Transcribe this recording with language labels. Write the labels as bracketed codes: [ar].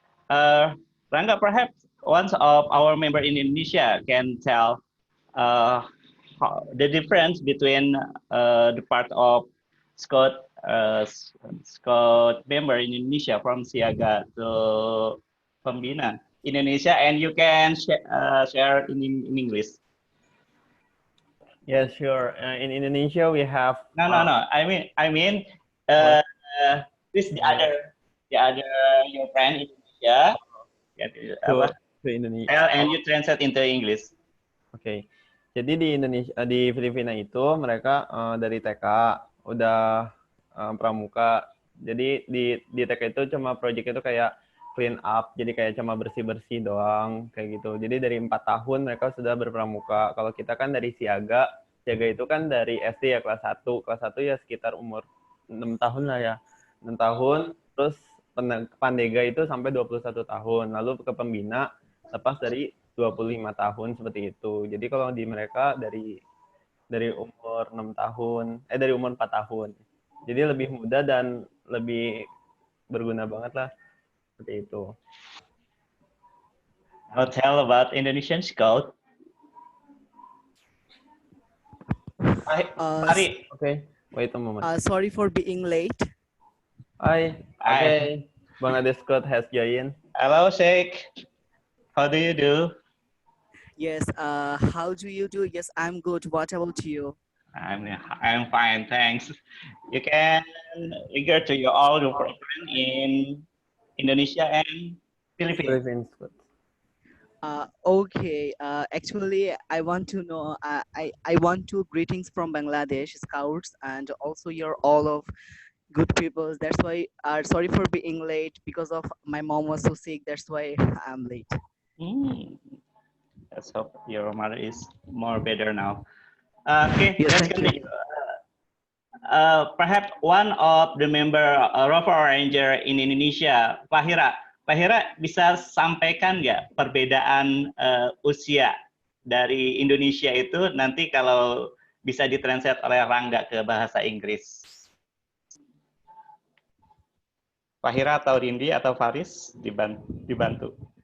[en] Rangga, perhaps one of our member in Indonesia can tell uh, the difference between the part of Scott Scott member in Indonesia from Siaga to Pembina Indonesia, and you can share in English. Yeah, sure. In Indonesia, we have. No. I mean, this the other your friend in Indonesia. To Indonesia. And you translate into English. [id] Oke. Jadi di Indonesia, di Filipina itu mereka dari TK udah pramuka. Jadi di TK itu cuma project itu kayak clean up, jadi kayak cuma bersih-bersih doang kayak gitu. Jadi dari 4 tahun mereka sudah berpramuka. Kalau kita kan dari siaga itu kan dari SD ya kelas 1. Kelas 1 ya sekitar umur 6 tahun lah ya. 6 tahun, terus Pandega itu sampai 21 tahun. Lalu ke pembina lepas dari 25 tahun seperti itu. Jadi kalau di mereka dari umur 6 tahun, dari umur 4 tahun. Jadi lebih muda dan lebih berguna banget lah. Seperti itu. [en] Now tell about Indonesian Scout. Hari. Okay, wait a moment. Sorry for being late. Hi. Okay. Bangladesh Scout has joined. Hello, Sheikh. How do you do? Yes. How do you do? Yes, I'm good. What about you? I'm fine, thanks. You can regard to your all the program in Indonesia and Philippines. Okay. Actually, I want to know. I want to greetings from Bangladesh Scouts and also you're all of good people. That's why. Sorry for being late because of my mom was so sick. That's why I'm late. Let's hope your mother is more better now. Okay, yes, let's continue. Perhaps one of the member Rover Ranger in Indonesia, Fahira. [id] Fahira bisa sampaikan nggak perbedaan usia dari Indonesia itu nanti kalau bisa ditranslate oleh Rangga ke bahasa Inggris. Fahira atau Rindi atau Faris dibantu.